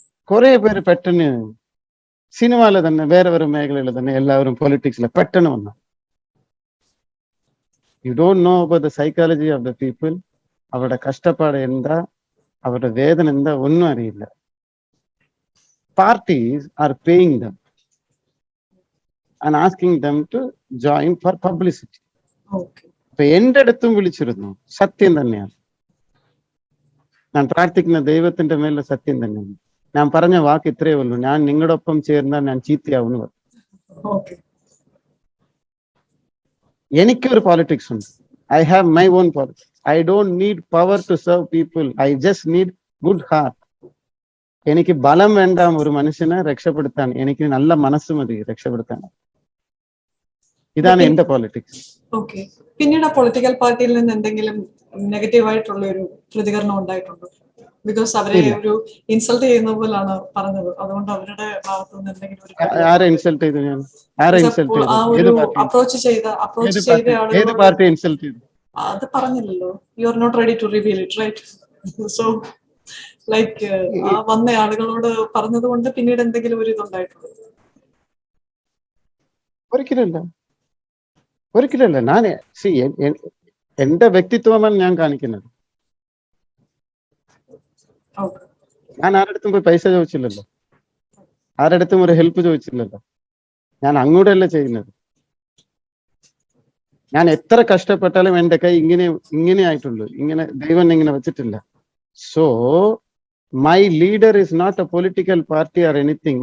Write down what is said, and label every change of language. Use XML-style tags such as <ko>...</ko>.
<ml>കുറെ പേര് പെട്ടെന്ന് സിനിമയിലെ തന്നെ വേറെ മേഖലയിൽ തന്നെ എല്ലാവരും പൊളിറ്റിക്സിൽ പെട്ടെന്ന് വന്നു. You don't know about the psychology of the people. അവരുടെ കഷ്ടപ്പാട് എന്താ, അവരുടെ വേദന എന്താ, ഒന്നും അറിയില്ല.</ml> <en>Parties are paying them and asking them to join for publicity.</en> <ml>അപ്പൊ എന്റെ അടുത്തും വിളിച്ചിരുന്നു. സത്യം തന്നെയാണ്, ഞാൻ പ്രാർത്ഥിക്കുന്ന ദൈവത്തിന്റെ മേലെ സത്യം തന്നെയാണ്. ഞാൻ പറഞ്ഞ വാക്ക് ഇത്രയേ ഉള്ളൂ, ഞാൻ നിങ്ങളുടെ ഒപ്പം ചേർന്നാൽ ഞാൻ ചീത്തയാവുന്നു.</ml> <en>എനിക്കൊരു പോളിറ്റിക്സ് ഉണ്ട്. I have my own politics. I don't need power to serve people. I just need good heart.</en> <ml>എനിക്ക് ബലം വേണ്ട ഒരു മനുഷ്യനെ രക്ഷപ്പെടുത്താൻ, എനിക്ക് നല്ല മനസ്സ് മതി രക്ഷപ്പെടുത്താൻ. ഇതാണ് എന്റെ പോളിറ്റിക്സ്. ഓക്കെ. പിന്നീട് ആ പൊളിറ്റിക്കൽ പാർട്ടിയിൽ നിന്ന് എന്തെങ്കിലും നെഗറ്റീവ് ആയിട്ടുള്ള ഒരു പ്രതികരണം ഉണ്ടായിട്ടുണ്ടോ? ബിക്കോസ് അവരെ ഒരു ഇൻസൾട്ട് ചെയ്യുന്ന പോലാണ് പറഞ്ഞത്, അതുകൊണ്ട് അവരുടെ ഭാഗത്തു നിന്ന് എന്തെങ്കിലും ആരെ ഇൻസൾട്ട് ചെയ്തു? ഞാൻ ആരെ ഇൻസൾട്ട് ചെയ്തു? അപ്രോച്ച് ചെയ്ത ഏത് പാർട്ടി ഇൻസൾട്ട് ചെയ്തു?</ml> <en>അത് പറഞ്ഞില്ലല്ലോ. You are not ready to reveal it, right?</en> <ml>So like ആ വന്ന ആളുകളോട് പറഞ്ഞത് കൊണ്ട് പിന്നീട് എന്തെങ്കിലും ഒരു ഇതുണ്ടായിട്ടുള്ളൂ? ഒരിക്കലല്ല. ഞാൻ എന്റെ വ്യക്തിത്വമാണ് ഞാൻ കാണിക്കുന്നത്. ഞാൻ ആരടുത്തും പോയി പൈസ ചോദിച്ചില്ലല്ലോ, ആരടുത്തും ഒരു ഹെൽപ്പ് ചോദിച്ചില്ലല്ലോ. ഞാൻ അങ്ങോട്ടല്ല ചെയ്യുന്നത്. ഞാൻ എത്ര കഷ്ടപ്പെട്ടാലും എന്റെ കൈ ഇങ്ങനെ ആയിട്ടുള്ളൂ, ഇങ്ങനെ ദൈവം ഇങ്ങനെ വെച്ചിട്ടില്ല.</ml> <en>So my leader is not a political party or anything.</en>